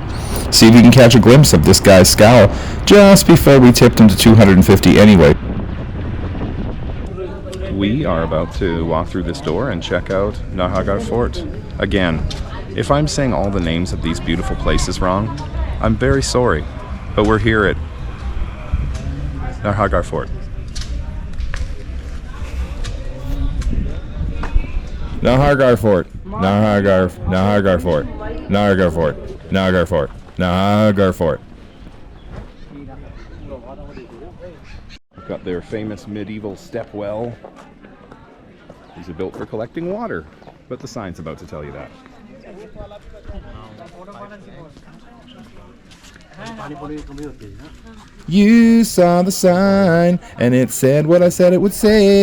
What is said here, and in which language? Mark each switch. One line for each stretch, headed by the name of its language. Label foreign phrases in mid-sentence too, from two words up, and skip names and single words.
English: See if you can catch a glimpse of this guy's scowl just before we tipped him to 250 anyway. We are about to walk through this door and check out Narhargarh Fort. Again, if I'm saying all the names of these beautiful places wrong, I'm very sorry, but we're here at Narhargarh Fort. Nahargarh Fort. Nahargarh Fort. Nahargarh Fort. Nahargarh Fort. Nahargarh Fort. Got their famous medieval step well. These are built for collecting water, but the sign's about to tell you that. You saw the sign, and it said what I said it would say.